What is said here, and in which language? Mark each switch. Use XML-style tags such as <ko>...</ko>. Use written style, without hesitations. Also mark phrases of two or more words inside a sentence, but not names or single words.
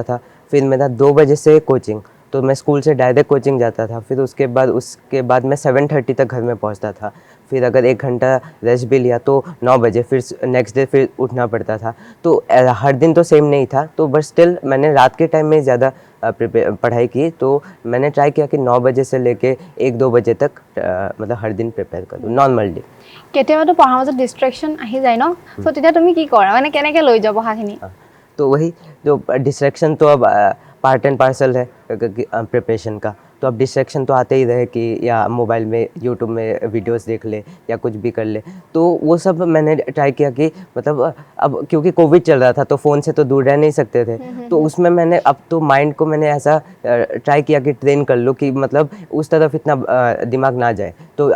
<hi>था फिर मेरा 2 बजे से कोचिंग तो मैं स्कूल से</hi> <en>direct coaching</en> <hi>जाता था फिर उसके बाद मैं 7:30 तक घर में पहुंचता था फिर अगर 1 घंटा रेस्ट भी लिया तो 9 बजे फिर</hi> <en>next day</en> <hi>फिर उठना पड़ता था तो हर दिन तो सेम नहीं था तो</hi> <en>but still</en> <hi>मैंने रात के टाइम में ज़्यादा पढ़ाई की तो मैंने ट्राई किया कि 9 बजे से लेके 1-2 बजे तक मतलब हर दिन प्रिपेयर करूँ नॉर्मली</hi> <as>কেতিয়াবাতো পঢ়াৰ মাজত ডিস্ট্ৰেকশন আহি যায় ন সো তেতিয়া তুমি কি কৰা মানে কেনেকৈ লৈ যাব পঢ়াখিনি</as> <hi>तो वही जो डिस्ट्रैक्शन तो अब</hi> <en>part and parcel</en> <hi>है प्रिपरेशन का तो अब डिस्ट्रैक्शन तो आते ही रहे कि या मोबाइल में यूट्यूब में वीडियोस देख ले या कुछ भी कर ले तो वो सब मैंने ट्राई किया कि मतलब अब क्योंकि कोविड चल रहा था तो फ़ोन से तो दूर रह नहीं सकते थे तो उसमें मैंने अब तो माइंड को मैंने ऐसा ट्राई किया कि ट्रेन कर लो कि मतलब उस तरफ इतना दिमाग ना जाए तो</hi>